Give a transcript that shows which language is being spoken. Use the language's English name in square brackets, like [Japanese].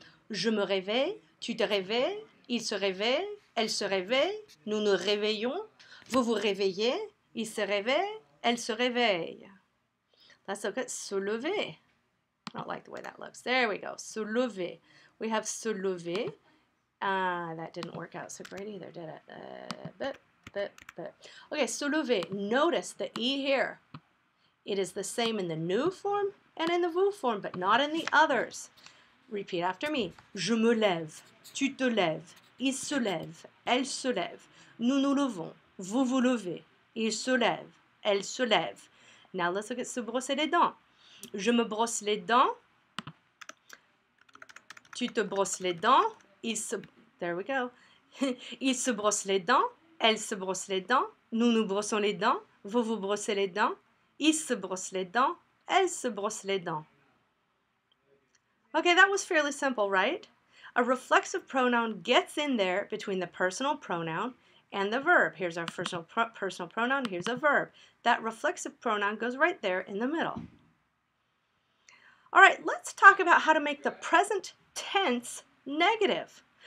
[French] Je me réveille, tu te réveilles, il se réveille, elle se réveille, nous nous réveillons, vous vous réveillez, il se réveille, elle se réveille. [English] Let's look at se lever. I don't like the way that looks. There we go. Se lever. We have se lever. That didn't work out so great either, did it? Okay, se lever. Notice the E here. It is the same in the nous form and in the vous form, but not in the others. Repeat after me. [French] Je me lève, tu te lèves, il se lève, elle se lève, nous nous levons, vous vous levez, il se lève, elle se lève. [English] Now let's look at [French] se brosser les dents. Je me brosse les dents, tu te brosses les dents, [English] there we go. [French] Il se brosse les dents, elle se brosse les dents, nous nous brossons les dents, vous vous brossez les dents, il se brosse les dents, elle se brosse les dents. [English] Okay, that was fairly simple, right? A reflexive pronoun gets in there between the personal pronoun and the verb. Here's our personal pronoun, here's a verb. That reflexive pronoun goes right there in the middle. All right, let's talk about how to make the present tense negative.